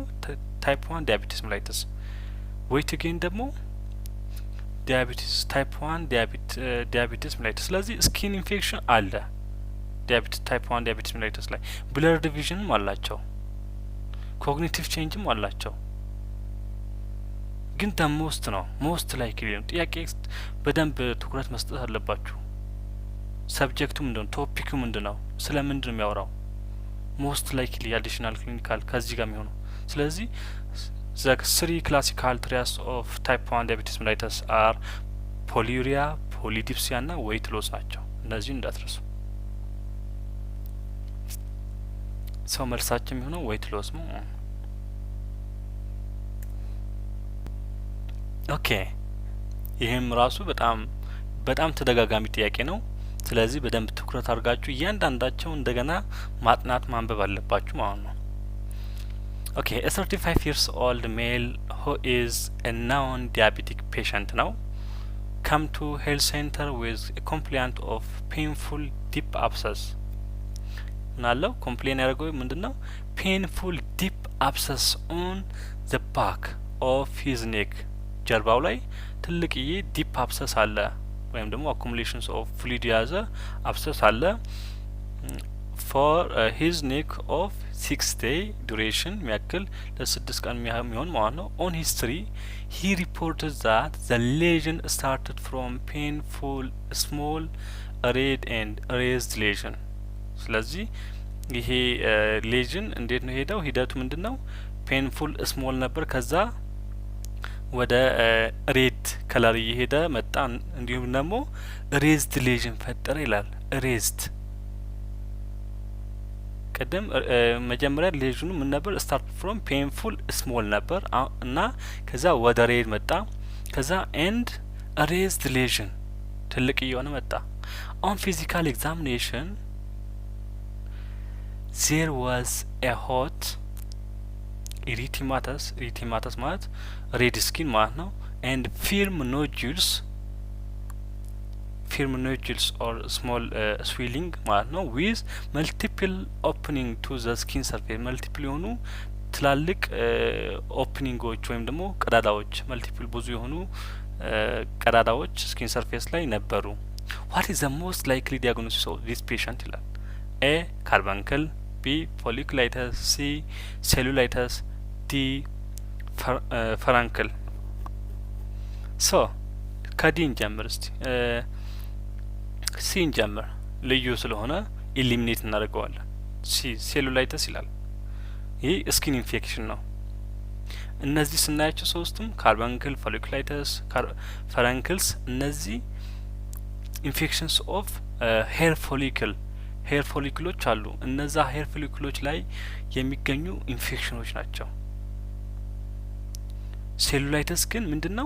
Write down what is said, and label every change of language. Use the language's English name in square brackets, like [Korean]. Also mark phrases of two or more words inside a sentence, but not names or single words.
[English] type 1 diabetes mellitus። weight gain [Amharic] ደግሞ [English] diabetes type 1 diabetes mellitus። [Amharic] ስለዚህ [English] skin infection [Amharic] አለ [English] type 1 diabetes mellitus [Amharic] ላይ። [English] blurred visionም [Amharic] አላቸው፣ [English] cognitive changeም [Amharic] አላቸው። ግን ሞስት ነው [English] most likely [Amharic] ነው። ጥያቄ በደንብ ትኩረት መስጠት አለባችሁ። ሰብጀክቱ ምንድነው? ቶፒኩ ምንድነው? ስለምንድነው የሚያወራው? [English] most likely additional clinical [Amharic] ከዚህ ጋር የሚሆነው። ስለዚህ [English] the 3 classical trials of type 1 diabetes mellitus are polyuria, polydipsia [Amharic] እና [English] weight loss [Amharic] ናቸው። እነዚህ እንዳትረሱ። ሰው መልሳችን የሚሆነው [English] weight loss [Amharic] ነው። ኦኬ ይህም ራሱ በጣም ተደጋጋሚ ጥያቄ ነው። ስለዚህ በደንብ ትኩረት አድርጋችሁ እያንዳንዳቸው እንደገና ማጥናት ማንበብ አለባችሁ ማለት ነው። ኦኬ [English] a 35 years old male who is a known diabetic patient now come to health center with a complaint of painful deep abscess [Amharic] ናለው ኮምፕሌን ያደርገው ምንድነው? [English] painful deep abscess on the back of his neck [Amharic] ጀርባው ላይ ትልቅዬ ዲፕ አብሰስ አለ ወይም ደግሞ [English] accumulations of fluid [Amharic] የያዘ አብሰስ አለ [English] for his neck of 6 day duration [Amharic] የሚያክል ለ6 ቀን የሚሆን ማለት ነው። [English] on history he reported that the lesion started from painful small red and raised lesion [Amharic] ስለዚህ ይሄ ሌዥን እንዴት ነው ሄደው ሂደቱ ምንድነው? [English] painful small [Amharic] ነበር ከዛ ወደ ሬድ ከለር እየሄደ መጣ እንዲሁም ደግሞ [English] raised lesion [Amharic] ፈጠረ ይላል። ሬዝድ ቀደም መጀመሪያ ሌዥኑ ምን ነበር? [English] start from painful small [Amharic] ነበር እና ከዛ ወደ ሬድ መጣ ከዛ [English] and raised lesion [Amharic] ትልቅ እየሆነ መጣ። [English] on physical examination there was a hot erythematous [Amharic] ማለት [English] red skin [Amharic] ማለት ነው [English] and firm nodules or small swelling [Amharic] ማለት ነው [English] with multiple opening to the skin surface multiple [Amharic] የሆኑ ትላልቅ ኦፕኒንጎች ወይም ደግሞ ቀዳዳዎች [English] multiple [Amharic] ብዙ የሆኑ ቀዳዳዎች ስኪን ሰርፌስ ላይ ነበሩ። [English] what is the most likely diagnosis of this patient ይላል። A carbuncle B folliculitis C cellulitis D furuncle [Amharic] ሶ ከዲን ጀምር እስቲ ሲን ጀምር ልዩ ስለሆነ ኢሊሚኔት እናደርገዋለን። ሲ ሴሉላይተስ ይላል። ይህ [English] skin infection [Amharic] ነው። እነዚህ ስናያቸው ሶስቱም ካርባንክል፣ ፎሊኩላይተስ፣ ፈረንክልስ እነዚህ [English] infections of hair follicleሎች [Amharic] አሉ። እነዛ [English] hair follicleሎች [Amharic] ላይ የሚገኙ ኢንፌክሽኖች ናቸው። ሴሉላይተስ ግን ምንድነው?